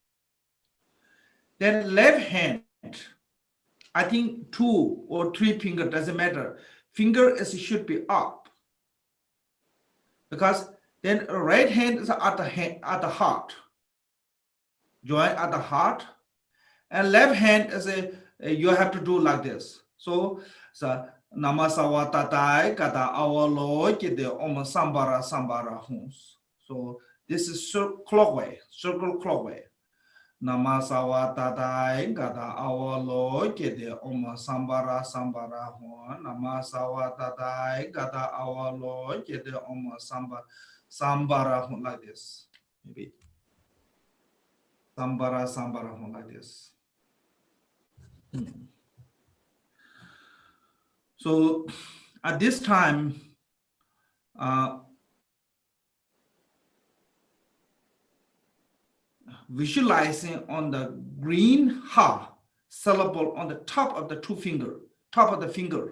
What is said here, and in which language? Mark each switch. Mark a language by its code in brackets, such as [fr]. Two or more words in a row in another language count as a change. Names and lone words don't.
[en] Then left hand, I think 2 or 3 finger, doesn't matter. Finger should be up. Because then right hand is at the heart. Join at the heart. And left hand is you have to do like this. [sa] So Namasawa tatai kata awalo kide om sambara hums. [en] So this is circle clockwise. [sa] Namasawa tatai kata awalo kide om sambara hum. Namasawa tatai kata awalo kide om sambara hum, [en] like this. Maybe [sa] sambara hum, [en] like this. So at this time, visualizing on the green ha syllable on the top of the 2 finger, top of the finger.